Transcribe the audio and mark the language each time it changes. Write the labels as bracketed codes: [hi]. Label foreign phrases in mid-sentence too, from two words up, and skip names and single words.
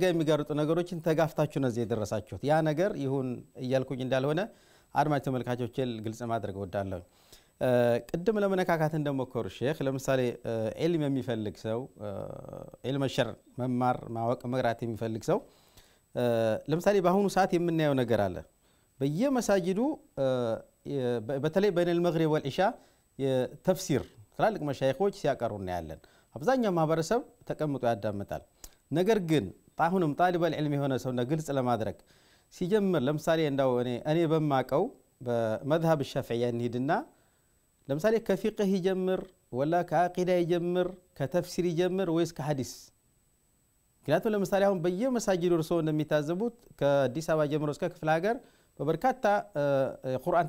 [am] የሚጋርጡ ነገሮችን ተጋፍታችሁ ነው የደረሳችሁት ያ ነገር ይሁን እያልኩኝ እንዳልሆነ አድማጭ ተመልካቾችን ግልጽ ማድረግ ወዳለሁ ቅድም ለመነካካት እንደሞከሩ ሼክ ለምሳሌ ዒልም የሚፈልግ ሰው ዒልም ሸር መማር ማወቅ መግራት የሚፈልግ ሰው ለምሳሌ በአሁኑ ሰዓት የምናየው ነገር አለ በየመሳጅዱ በተለይ [ar] بين المغرب والعشاء [am] የተፍሲር ትላልቅ መሻይኾች ሲያቀርቡ እናያለን አብዛኛው ማህበረሰብ ተቀምጦ ያዳምጣል ነገር ግን አሁንም [ar] طالب العلم [am] የሆነ ሰውና ግልጽ ለማድረግ ሲጀምር ለምሳሌ እንዳው እኔ በማቀው [ar] بمذهب الشافعي [am] እንሂድና ለምሳሌ ከፊቅህ ይጀምር ወላ ከአቂዳ ይጀምር ከተፍሲር ይጀምር ወይስ ከሐዲስ ምክንያቱም ለምሳሌ አሁን በየመሳጅዱ እርሶ እንደሚታዘቡት ከአዲስ አበባ ጀምሮ እስከ ክፍለ ሀገር በበርካታ የቁርአን